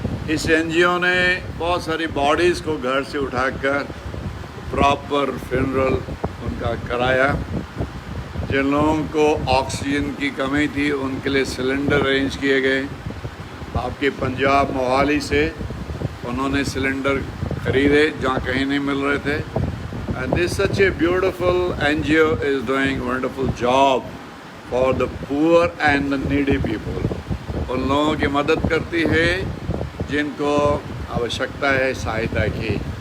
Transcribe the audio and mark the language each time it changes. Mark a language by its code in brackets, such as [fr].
[hi] इस एनजीओ ने बहुत सारी बॉडीज़ को घर से उठाकर प्रॉपर फ्यूनरल उनका कराया। जिन लोगों को ऑक्सीजन की कमी थी उनके लिए सिलेंडर अरेंज किए गए। आपके पंजाब मोहाली से उन्होंने सिलेंडर खरीदे जहाँ कहीं नहीं मिल रहे थे। [en] And this such a beautiful NGO is doing wonderful job for the poor and the needy people. [hi] उन लोगों की मदद करती है जिनको आवश्यकता है सहायता की।